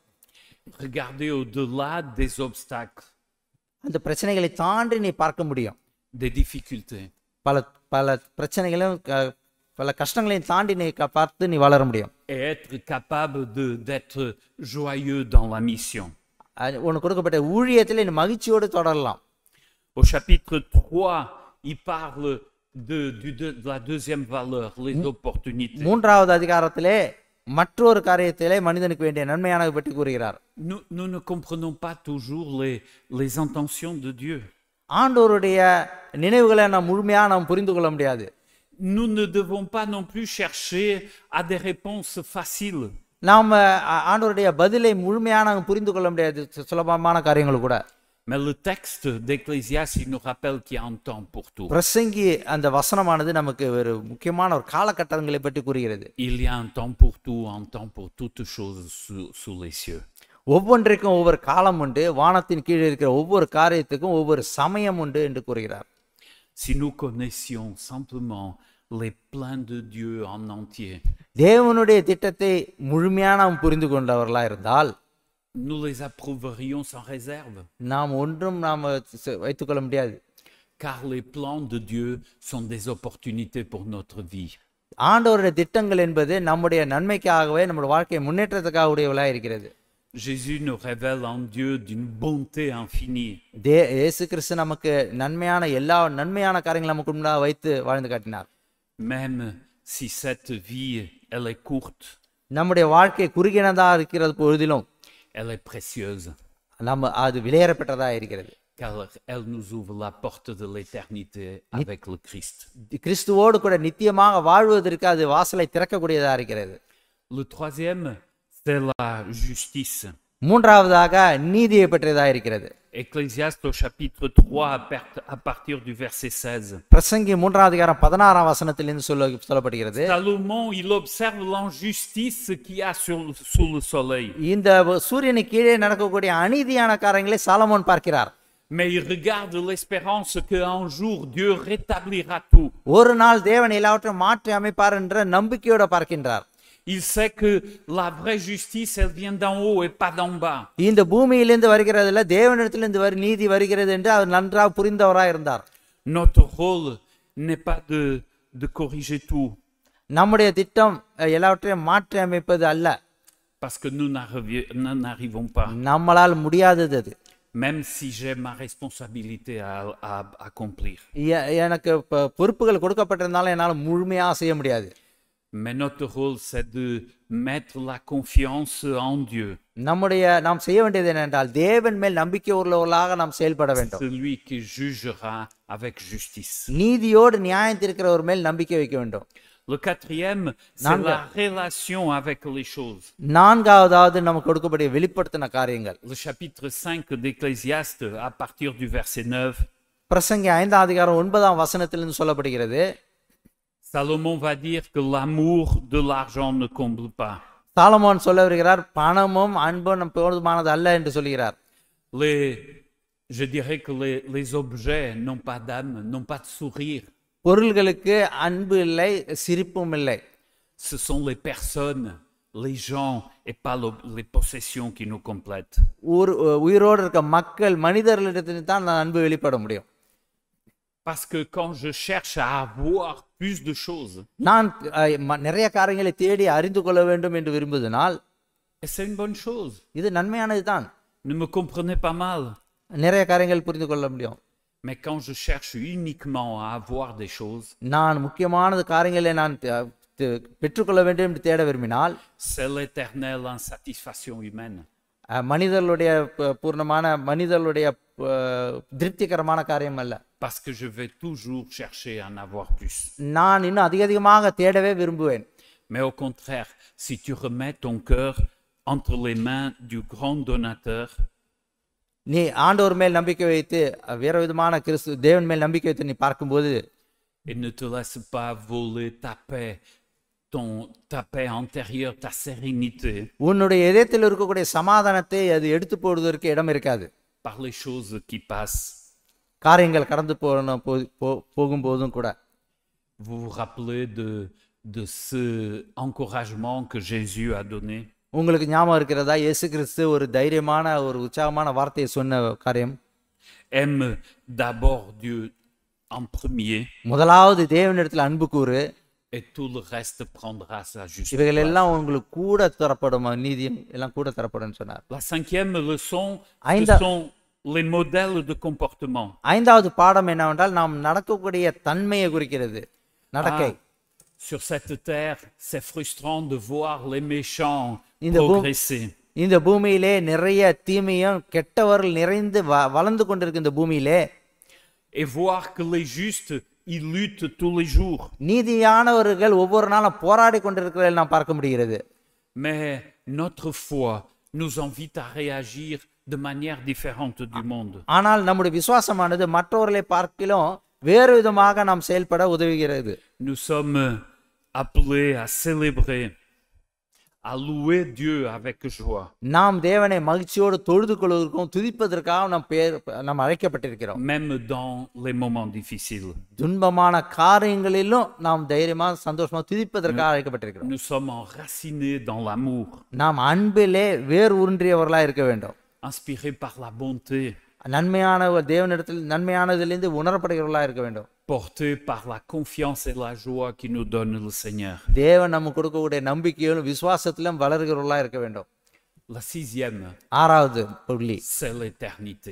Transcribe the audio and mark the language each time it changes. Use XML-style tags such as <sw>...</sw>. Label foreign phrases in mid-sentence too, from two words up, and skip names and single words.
<fr>Regarder au-delà des obstacles,</fr> <ta>அந்த பிரச்சனைகளை தாண்டி நீ பார்க்க முடியும்.</ta> <fr>des difficultés.</fr> <ta>பல பல பிரச்சனைகளையும் பல கஷ்டங்களையும் தாண்டி நீ பார்த்து நீ வளர முடியும்.</ta> <fr>Et être capable d'être joyeux dans la mission.</fr> <ta>உனக்கு கொடுக்கப்பட்ட ஊழியத்தில் நீ மகிழ்ச்சியோடு தொடரலாம்.</ta> <fr>Au chapitre 3, il parle de la deuxième valeur, les opportunités.</fr> <ta>மூன்றாவது அதிகாரத்திலே மற்றொரு காரியத்திலே மனிதனுக்கு வேண்டிய நன்மையானவை பற்றி கூறுகிறார்.</ta> <fr>Nous ne comprenons pas toujours les intentions de Dieu.</fr> <ta>ஆண்டவருடைய நினைவுகளை நாம் முழுமையாக நாம் புரிந்து கொள்ள முடியாது.</ta> <fr>Nous ne devons pas non plus chercher à des réponses faciles.</fr> <ta>நாம் ஆண்டவருடைய பதிலை முழுமையாக நாம் புரிந்து கொள்ள முடியாது, சுலபமான காரியங்கள் கூட.</ta> <fr>Mais le texte d'Ecclésiaste, il nous rappelle qu'il y a un temps pour tout.</fr> <ta>பிரசங்கி அந்த வசனமானது நமக்கு ஒரு முக்கியமான ஒரு காலகட்டங்களை பற்றி கூறுகிறது.</ta> <fr>Il y a un temps pour tout, un temps pour toutes choses sous les cieux.</fr> <ta>ஒவ்வொன்றிற்கும் ஒவ்வொரு காலம் உண்டு, வானத்தின் கீழே இருக்கிற ஒவ்வொரு காரியத்துக்கும் ஒவ்வொரு சமயம் உண்டு என்று கூறுகிறார்.</ta> <fr>Si nous connaissions simplement les plans de Dieu en entier,</fr> <ta>தேவனுடைய திட்டத்தை முழுமையாக நாம் புரிந்து கொண்டவர்களா இருந்தால்</ta> <fr>nous les approuverions sans réserve.</fr> <ta>நாம் ஒன்றும் நாம் வைத்துக்கொள்ள முடியாது.</ta> <fr>Car les plans de Dieu sont des opportunités pour notre vie.</fr> <ta>ஆண்டவருடைய திட்டங்கள் என்பது நம்முடைய நன்மைக்காகவே நம்முடைய வாழ்க்கை முன்னேற்றத்துக்காக உடையவளாக இருக்கிறது.</ta> <fr>Jésus nous révèle un Dieu d'une bonté infinie.</fr> <ta>இயேசு கிறிஸ்து நமக்கு எல்லா நன்மையான காரியங்களை நமக்கு முன்னாக வைத்து வாழ்ந்து காட்டினார்.</ta> <fr>Même si cette vie, elle est courte,</fr> <ta>நம்முடைய வாழ்க்கை குறுகினதா இருக்கிறது பொழுதிலும்</ta> <fr>elle est précieuse.</fr> <ta>நம்ம அது விலையேறப்பட்டதா இருக்கிறது.</ta> <fr>Car elle nous ouvre la porte de l'éternité avec le Christ.</fr> <ta>கிறிஸ்துவோடு கூட நித்தியமாக வாழ்வதற்கு அது வாசலை திறக்கக்கூடியதா இருக்கிறது.</ta> <fr>Le troisième, c'est la justice.</fr> <ta>மூன்றாவதாக நீதியை பற்றியதா இருக்கிறது.</ta> <fr>Ecclésiaste au chapitre 3 à partir du verset 16.</fr> <ta>பிரசங்கி 3ஆம் அதிகாரம் 16ஆம் வசனத்திலிருந்து சொல்லப்படுகிறது.</ta> <fr>Salomon, il observe l'injustice qu'il y a sous le soleil.</fr> <ta>இந்த சூரியனுக்கு கீழே நடக்கக்கூடிய அநீதியான காரியங்களை சாலமோன் பார்க்கிறார்.</ta> <fr>Mais il regarde l'espérance qu'un jour Dieu rétablira tout.</fr> <ta>ஒரு நாள் தேவன் எல்லாவற்றையும் மாற்றி அமைப்பார் என்ற நம்பிக்கையோட பார்க்கின்றார்.</ta> <fr>Il sait que la vraie justice, elle vient d'en haut et pas d'en bas.</fr> <ta>இந்த பூமியிலிருந்து வருகிறதுல தேவனிடத்திலிருந்து நீதி வருகிறது என்று அவர் நன்றாக புரிந்தவராக இருந்தார்.</ta> <fr>Notre rôle n'est pas de corriger tout.</fr> <ta>நம்முடைய திட்டம் எல்லாவற்றையும் மாற்றி அமைப்பது அல்ல.</ta> <fr>Parce que nous n'arrivons pas.</fr> <ta>நம்மளால் முடியாதது அது.</ta> <fr>Même si j'ai ma responsabilité à accomplir.</fr> <ta>எனக்கு பொறுப்புகள் கொடுக்கப்பட்டிருந்தாலும் என்னால் முழுமையாக செய்ய முடியாது.</ta> <fr>Mais notre rôle, c'est de mettre la confiance en Dieu.</fr> <ta>நாம் செய்ய வேண்டியது என்னென்றால் தேவன் மேல் நம்பிக்கை உள்ளவர்களாக நாம் செயல்பட வேண்டும்.</ta> <fr>Celui qui jugera avec justice.</fr> <ta>நீதியோடு நியாயம் தீர்க்கிறவர் மேல் நம்பிக்கை வைக்க வேண்டும்.</ta> <fr>Le quatrième, c'est la relation avec les choses.</fr> <ta>நான்காவதாவது நமக்கு கொடுக்கப்பட்ட வெளிப்படுத்தின காரியங்கள்.</ta> <fr>Le chapitre 5 d'Ecclésiaste à partir du verset 9.</fr> <ta>பிரசங்கி 5ஆம் அதிகாரம் 9ஆம் வசனத்திலிருந்து சொல்லப்படுகிறது.</ta> <fr>Salomon va dire que l'amour de l'argent ne comble pas.</fr> <ta>சாலமோன் சொல்ல வருகிறார், பணமும் அன்பும் போதுமானது அல்ல என்று சொல்கிறார்.</ta> <fr>Je dirais que les objets n'ont pas d'âme, n'ont pas de sourire.</fr> <ta>பொருள்களுக்கு அன்பு இல்லை, சிரிப்பும் இல்லை.</ta> <fr>Ce sont les personnes, les gens et pas les possessions qui nous complètent.</fr> <ta>உயிரோடு இருக்க மக்கள் மனிதர்களிடத்தில் தான் அன்பு வெளிப்பட முடியும்.</ta> <fr>Parce que quand je cherche à avoir plus de choses,</fr> <ta>நான் நிறைய காரியங்களை தேடி அறிந்து கொள்ள வேண்டும் என்று விரும்புவதனால்,</ta> <fr>Et c'est une bonne chose.</fr> <ta>இது நன்மையானது தான்.</ta> <fr>Ne me comprenez pas mal.</fr> <ta>நிறைய காரியங்கள் புரிந்து கொள்ள முடியும்.</ta> <fr>Mais quand je cherche uniquement à avoir des choses,</fr> <ta>நான் முக்கியமானது காரியங்களை நான் பெற்றுக்கொள்ள வேண்டும் என்று தேட விரும்பினால்,</ta> <fr>c'est l'éternelle insatisfaction humaine.</fr> <ta>மனிதர்களுடைய பூர்ணமான மனிதர்களுடைய திருப்திகரமான காரியம் அல்ல.</ta> <fr>Parce que je vais toujours chercher à en avoir plus.</fr> <ta>நான் இன்னும் அதிகமாக தேடவே விரும்புவேன்.</ta> <fr>Mais au contraire, si tu remets ton cœur entre les mains du grand donateur,</fr> <ta>நீ ஆண்டவர் மேல் நம்பிக்கை வைத்து வேற விதமான தேவன் மேல் நம்பிக்கை வைத்து நீ பார்க்கும்போது,</ta> <fr>et ne te laisse pas voler ta paix intérieure, ta sérénité,</fr> <ta>உன்னுடைய இதயத்தில் இருக்கக்கூடிய சமாதானத்தை அது எடுத்து போடுவதற்கு இடம் இருக்காது.</ta> <fr>par les choses qui passent.</fr> <ta>காரியங்கள் கடந்து போகும்போதும் கூட.</ta> <fr>Vous vous rappelez de ce encouragement que Jésus a donné?</fr> <ta>உங்களுக்கு ஞாபகம் இருக்கிறதா இயேசு கிறிஸ்து ஒரு தைரியமான ஒரு உற்சாகமான வார்த்தையை சொன்ன காரியம்?</ta> <fr>Aime d'abord Dieu en premier,</fr> <ta>முதலாவது தேவனிடத்தில் அன்பு கூறு,</ta> <fr>et tout le reste prendra sa juste</fr> <ta>இவைகள்</ta> <fr>place.</fr> <ta>எல்லாம் உங்களுக்கு கூட தரப்படும், நீதியும் எல்லாம் கூட தரப்படும் சொன்னார்.</ta> <fr>La cinquième leçon, ce Ainda- sont les modèles de comportement.</fr> <ta>ஐந்தாவது பாடம் என்னவென்றால் நாம் நடக்கக்கூடிய தன்மையை குறிக்கிறது, நடக்கை.</ta> <fr>Sur cette terre, c'est frustrant de voir les méchants</fr> <ta>இந்த</ta> <fr>progresser.</fr> <ta>இந்த பூமியிலே நிறைய தீமையும் கெட்டவர்கள் நிறைந்து வளர்ந்து கொண்டிருக்க இந்த பூமியிலே,</ta> <fr>Et voir que les justes, ils luttent tous les jours.</fr> <ta>நீதியானவர்கள் ஒவ்வொரு நாளும் போராடி கொண்டிருக்கிறதை நாம் பார்க்க முடிகிறது.</ta> <fr>Mais notre foi nous invite à réagir de manière différente du monde.</fr> <ta>ஆனால் நம்முடைய விசுவாசமானது மற்றவர்களை பார்க்கிலும் வேறு விதமாக நாம் செயல்பட உதவுகிறது.</ta> <fr>Nous sommes appelés à célébrer, à louer Dieu avec joie.</fr> <ta>நாம் தேவனை மகிழ்ச்சியோடு தொழுது கொள்வதற்கும் துதிப்பதற்காக நாம் அழைக்கப்பட்டிருக்கிறோம்.</ta> <fr>Même dans les moments difficiles.</fr> <ta>துன்பமான காரியங்களிலும் நாம் தைரியமா சந்தோஷமா துதிப்பதற்காக அழைக்கப்பட்டிருக்கிறோம்.</ta> <fr>Nous sommes enracinés dans l'amour,</fr> <ta>நாம் அன்பிலே வேர் ஊன்றியவர்களா இருக்க வேண்டும்.</ta> <fr>inspirés par la bonté,</fr> <ta>நன்மையான தேவனிடத்தில் நன்மையானதிலிருந்து உணரப்படுகிறவர்களா இருக்க வேண்டும்.</ta> <fr>portés par la confiance et la joie qui nous donne le Seigneur.</fr> <ta>தேவன் நமக்கு கொடுக்கக்கூடிய நம்பிக்கையிலும் விசுவாசத்திலும் வளர்கிறவர்களா இருக்க வேண்டும்.</ta> <fr>La sixième,</fr> <ta>ஆறாவது புள்ளி</ta> <fr>c'est l'éternité.</fr>